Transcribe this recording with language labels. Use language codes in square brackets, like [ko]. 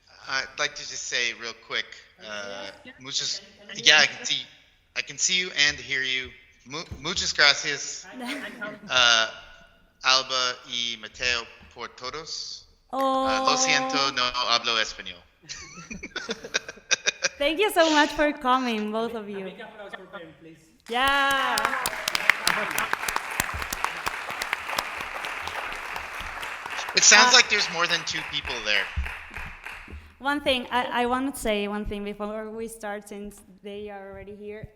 [en] I'd like to just say real quick, muchas, yeah, I can see you and hear you. [es] Muchas gracias, Alba y Mateo por todos. Lo siento, no hablo español. [en] Thank you so much for coming, both of you. Big applause for Ben, please. Yeah. It sounds like there's more than 2 people there. One thing, I want to say one thing before we start, since they are already here.